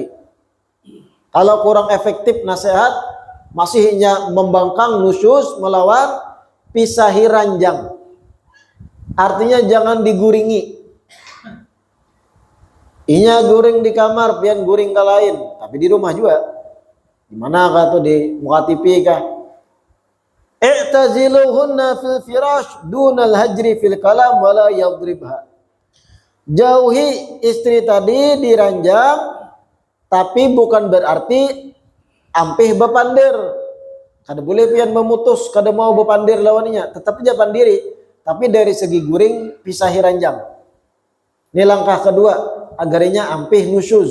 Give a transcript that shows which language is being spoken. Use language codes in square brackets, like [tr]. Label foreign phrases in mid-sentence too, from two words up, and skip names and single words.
[bjn] Kalau kurang efektif nasihat, masihnya membangkang, nusyus, melawan, pisahi ranjang. Artinya jangan diguringi. Inya guring di kamar, pian guring ke lain, tapi di rumah juga. Di mana kah tuh, di muka TV kah? [ar] اعتزلوهن في الفراش دون الهجر في الكلام ولا يضربها. [bjn] Jauhi istri tadi di ranjang, tapi bukan berarti ampih bepandir. Kada boleh pian memutus, kada mau bepandir lawannya, tetap jangan diri. Tapi dari segi guring, pisahi ranjang. Ini langkah kedua, agarnya ampih nusyuz.